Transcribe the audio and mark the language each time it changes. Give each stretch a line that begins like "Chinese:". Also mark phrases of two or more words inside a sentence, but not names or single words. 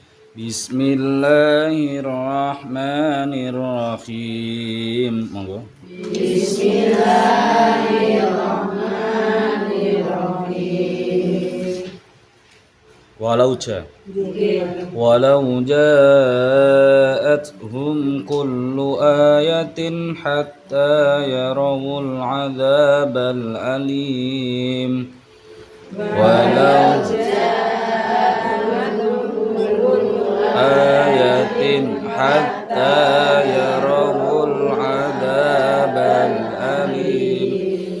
Arabic: بسم الله الرحمن الرحيم.
Javanese: Monggo.
Arabic: بسم الله الرحمن الرحيم. ولو جاءتهم كل آية حتى يروا العذاب الأليم. ولو آية حتى يروا العذاب الأليم.